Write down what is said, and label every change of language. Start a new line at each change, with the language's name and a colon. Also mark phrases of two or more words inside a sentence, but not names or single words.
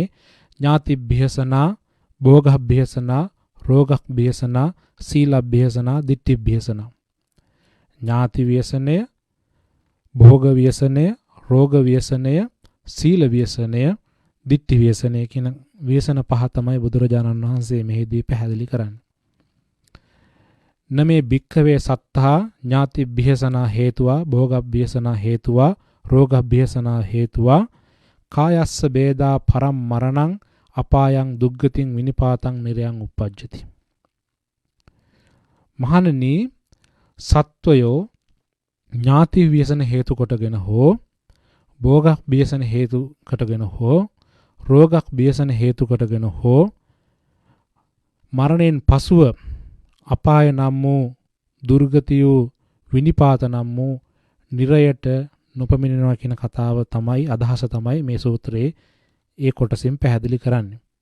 Pali: ඥාතිභ්‍යසනා, භෝගභ්‍යසනා, රෝගභ්‍යසනා, සීලභ්‍යසනා, ditthිභ්‍යසනා.
Sinhala: ඥාති ව්‍යසනය, භෝග ව්‍යසනය, රෝග ව්‍යසනය, සීල ව්‍යසනය, ditthි ව්‍යසනය කියන ව්‍යසන පහ තමයි බුදුරජාණන් වහන්සේ මෙහිදී පැහැදිලි කරන්නේ.
Pali: නමේ භික්ඛවේ සත්තා ඥාතිභ්‍යසනා හේතුවා, භෝගභ්‍යසනා හේතුවා, රෝගභ්‍යසනා හේතුවා, කායස්ස බේදා පරම් මරණං අපායං දුග්ගතින් විනිපාතං නිරයං උප්පජ්ජති.
Sinhala: මහණනි, සත්වයෝ ඥාති ව්‍යසන හේතු කොටගෙන හෝ, භෝගක් ව්‍යසන හේතු කොටගෙන හෝ, රෝගක් ව්‍යසන හේතු කොටගෙන හෝ, මරණයෙන් පසුව අපාය නම් වූ දුර්ගතිය විනිපාත නම් වූ නිරයට නොපමිනෙනවා කියන කතාව තමයි, අදහස තමයි මේ සූත්‍රයේ ඒ කොටසින් පැහැදිලි කරන්නේ.